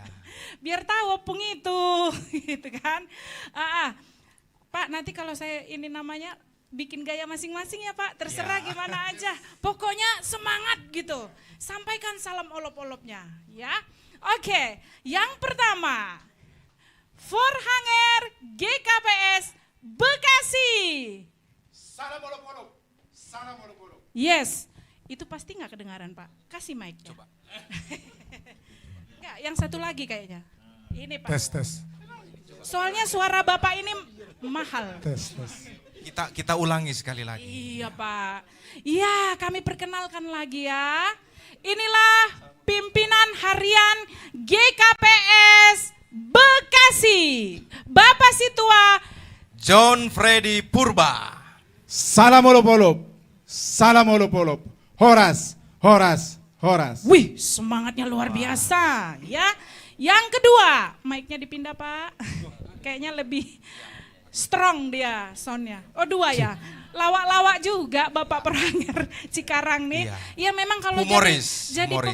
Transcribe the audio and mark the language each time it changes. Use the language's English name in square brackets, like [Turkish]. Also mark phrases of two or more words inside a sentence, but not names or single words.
[Indonesian] Biar tahu opung itu gitu kan. Pak nanti kalau saya ini namanya bikin gaya masing-masing ya Pak. Terserah gimana aja. Pokoknya semangat gitu. Sampaikan salam olop-olopnya ya. Oke, yang pertama Forhanger GKPS Bekasi. Salam olop-olop. Salam olop-olop. Yes, itu pasti nggak kedengaran Pak. Kasih mic. Coba. Enggak, yang satu lagi kayaknya. Ini Pak. Tes. Soalnya suara Bapak ini mahal. Kita ulangi sekali lagi. Iya Pak. Iya, kami perkenalkan lagi ya. Inilah pimpinan harian GKPS Bekasi. Bapak Situa John Freddy Purba. Salam olop-olop. Salam olop-olop. Horas, horas, horas. Wih, semangatnya luar biasa ya. Yang kedua, mic-nya dipindah Pak. Kayaknya lebih strong dia soundnya. Oh 2 ya. Lawak-lawak juga Bapak Perhanger Cikarang nih. Ya memang kalau Humoris, jadi humoris,